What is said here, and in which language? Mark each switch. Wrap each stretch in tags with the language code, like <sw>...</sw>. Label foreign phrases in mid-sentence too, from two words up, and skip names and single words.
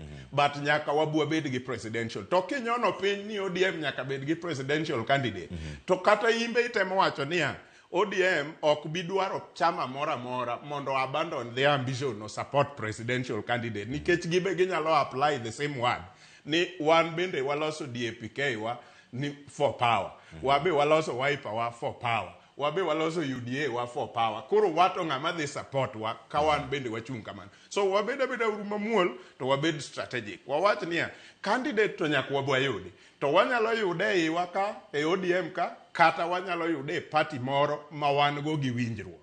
<luo>But nyaka wabwa bed gi presidential. To kinyono piny ni ODM nyaka bed gi</luo> <en>presidential candidate.</en> <luo>To kata imbe itemo wacho niya ODM ok bidwaro chama mora mondo</luo> <en>abandon their ambition no support presidential candidate,</en> <luo>nikech gibe ginyalo</luo> <en>apply the same word</en> <luo>ni wan bende waloso DAPK wa ni</luo> <en>for power,</en> <luo>wabe waloso Wiper wa</luo> <en>for power,</en> <luo>wabe waloso UDA wa</luo> <en>for power.</en> <luo>Koro wato ng'ama dhi support wa kawan bende wachung kamano. So wabeda uruma muol to wabed strategic. Wawach niya candidate to nyaka wabwa yudi, to wanyalo yude iwa ka e ODM ka, kata wanyalo yude party moro ma wan go gi winjruok.</luo>